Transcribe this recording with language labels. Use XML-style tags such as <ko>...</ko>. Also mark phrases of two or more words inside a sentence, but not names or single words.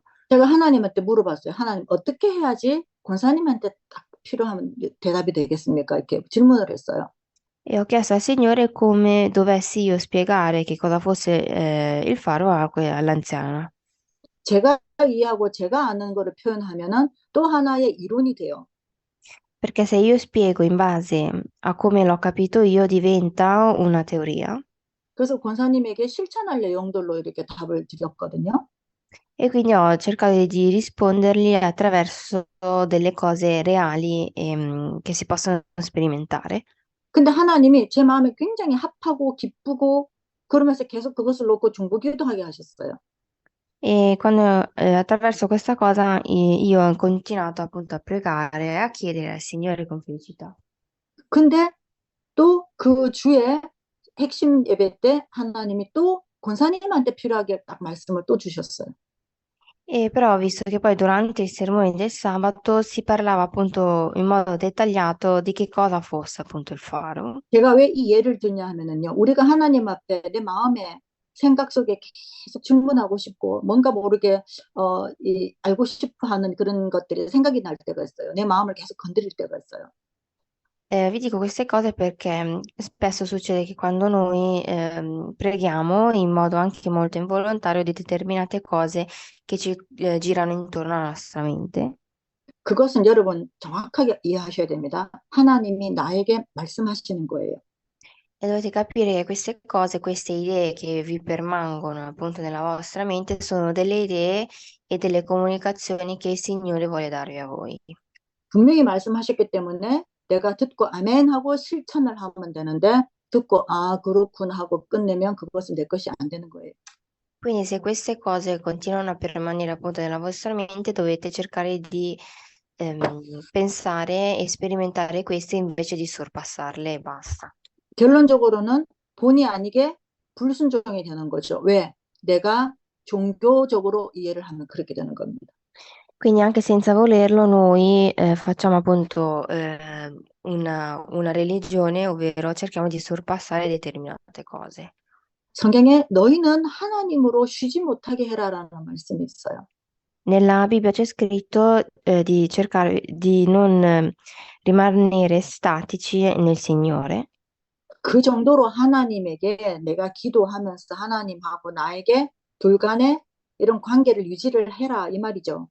<ko>제가 하나님한테 물어봤어요. 하나님 어떻게 해야지 권사님한테 딱 필요한 대답이 되겠습니까? 이렇게 질문을 했어요.</ko> <it>E ho chiesto al Signore come dovessi io spiegare che cosa fosse il faro all'anziana.</it> <ko>제가 이해하고 제가 아는 거를 표현하면은 또 하나의 이론이 돼요.</ko> <it>Perché se io spiego in base a come l'ho capito io diventa una teoria.</it> <ko>그래서 권사님에게 실천할 내용들로 이렇게 답을 드렸거든요.</ko> <it>E quindi ho cercato di rispondergli attraverso delle cose reali che si possono sperimentare.</it> <ko>근데 ha나님이 제 마음에 굉장히 합하고 기쁘고 그러면서 계속 그것을 놓고 중보기도하게 하셨어요.</ko> <it>E quando attraverso questa cosa io ho continuato appunto a pregare e a chiedere al Signore con felicità.</it> <ko>근데 또 그 주에 핵심 예배 때 하나님이 또 권사님한테 필요하게 딱 말씀을 또 주셨어요.</ko> <it>E però ho visto che poi durante i sermoni del sabato si parlava appunto in modo dettagliato di che cosa fosse appunto il faro.</it> <ko>제가 왜 이 예를 드냐 하면은요. 우리가 하나님 앞에 내 마음에 생각 속에 계속 질문하고 싶고 뭔가 모르게 알고 싶어 하는 그런 것들이 생각이 날 때가 있어요. 내 마음을 계속 건드릴 때가 있어요.</ko> <it>Vi dico queste cose perché spesso succede che quando noi preghiamo in modo anche molto involontario di determinate cose che ci girano intorno alla nostra mente.</it> <ko>그것은 여러분 정확하게 이해하셔야 됩니다. 하나님이 나에게 말씀하시는 거예요.</ko> <it>E dovete capire che queste cose, queste idee che vi permangono appunto nella vostra mente sono delle idee e delle comunicazioni che il Signore vuole darvi a voi.</it> <ko>분명히 말씀하셨기 때문에 내가 듣고 아멘 하고 실천을 하면 되는데 듣고 아 그렇구나 하고 끝내면 그것은 내 것이 안 되는 거예요.</ko> <it>Quindi se queste cose continuano a permanere appunto nella vostra mente, dovete cercare di pensare e sperimentare queste invece di sorpassarle e basta.</it> <ko>결론적으로는 본의 아니게 불순종이 되는 거죠. 왜? 내가 종교적으로 이해를 하면 그렇게 되는 겁니다.</ko> <it>Quindi anche senza volerlo noi facciamo appunto una religione, ovvero cerchiamo di sorpassare determinate cose.</it> <ko>성경에 너희는 하나님으로 쉬지 못하게 해라라는 말씀이 있어요.</ko> <it>Nella Bibbia c'è scritto di cercare di non rimanere statici nel Signore.</it> <ko>그 정도로 하나님에게 내가 기도하면서 하나님하고 나에게 둘 간에 이런 관계를 유지를 해라 이 말이죠.</ko>